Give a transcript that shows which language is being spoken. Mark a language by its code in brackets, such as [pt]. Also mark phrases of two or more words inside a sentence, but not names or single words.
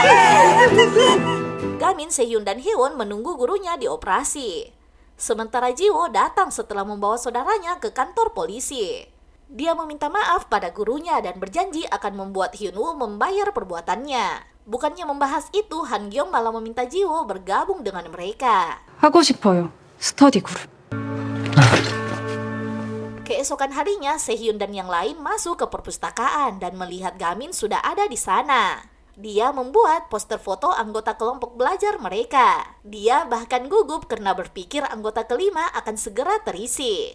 [id] Gamin, Sehyun, dan Haewon menunggu gurunya dioperasi. Sementara Jiwo datang setelah membawa saudaranya ke kantor polisi. Dia meminta maaf pada gurunya dan berjanji akan membuat Hyunwoo membayar perbuatannya. Bukannya membahas itu, Han Gyeong malah meminta Jiwo bergabung dengan mereka. [ko] 하고 싶어요. [en] study group. [id] Keesokan harinya, Sehyun dan yang lain masuk ke perpustakaan dan melihat Gamin sudah ada di sana. Dia membuat poster foto anggota kelompok belajar mereka. Dia bahkan gugup karena berpikir anggota kelima akan segera terisi.